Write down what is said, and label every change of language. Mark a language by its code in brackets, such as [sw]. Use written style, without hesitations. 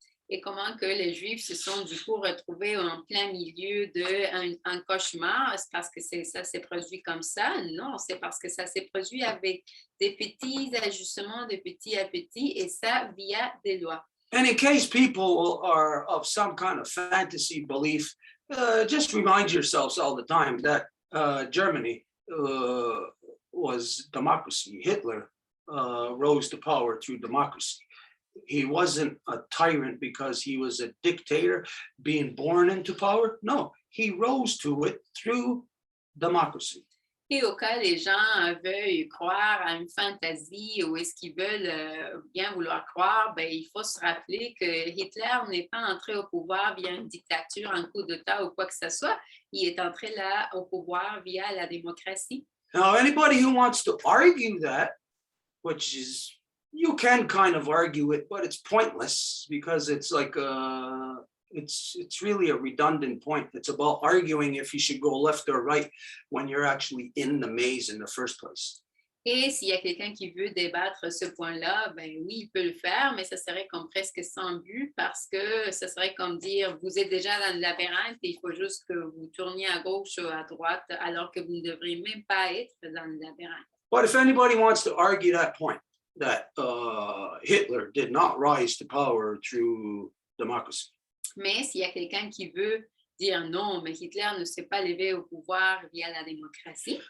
[fr] et comment que les Juifs se sont du coup retrouvés en plein milieu d'un cauchemar. C'est parce que ça s'est produit comme ça? Non, c'est parce que ça s'est produit avec des petits ajustements de petit à petit et ça via des lois. [en] And in case people are of some kind of fantasy belief, just remind yourselves all the time that Germany was democracy. Hitler rose to power through democracy. He wasn't a tyrant because he was a dictator being born into power. No, he rose to it through democracy. [fr] Et au cas les gens veuillent croire à une fantaisie ou est-ce qu'ils veulent bien vouloir croire, ben, il faut se rappeler que Hitler n'est pas entré au pouvoir via une dictature, un coup d'État ou quoi que ce soit. Il est entré là au pouvoir via la démocratie. [en] Now, anybody who wants to argue that, which is, you can kind of argue it, but it's pointless because it's like it's really a redundant point. It's about arguing if you should go left or right when you're actually in the maze in the first place. [fr] Et s'il y a quelqu'un qui veut débattre ce point-là, ben oui, il peut le faire, mais ça serait comme presque sans but parce que ça serait comme dire, vous êtes déjà dans le labyrinthe et il faut juste que vous tourniez à gauche ou à droite alors que vous ne devriez même pas être dans le labyrinthe. [en] But if anybody wants to argue that point, that Hitler did not rise to power through democracy. [fr] Mais s'il y a quelqu'un qui veut dire non, mais Hitler ne s'est pas levé au pouvoir via la démocratie,